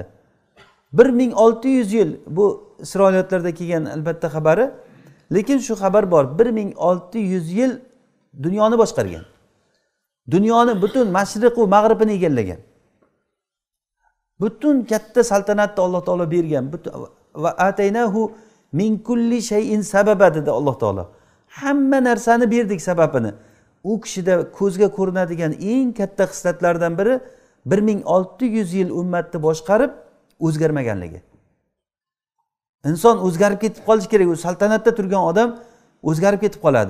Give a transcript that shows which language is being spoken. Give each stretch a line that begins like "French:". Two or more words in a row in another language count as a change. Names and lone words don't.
Uzbek: 1600 yil bu Isroiliyotlarda kelgan albatta xabari, lekin shu xabar bor. 1600 yil dunyoni boshqargan. Dunyoni butun mashriq va mag'ribini egallagan. Butun katta saltanatni Alloh taolo bergan.
Arabic: وآتيناه من كل شيء سببا
Uzbek: dedi Alloh taolo. Hamma narsani berdik sababini. U kishida ko'zga ko'rinadigan eng katta xislatlardan biri 1600 yil ummatni boshqarib o'zgarmaganligi. Inson o'zgarib ketib qolishi kerak. U saltanatda turgan odam o'zgarib ketib qoladi.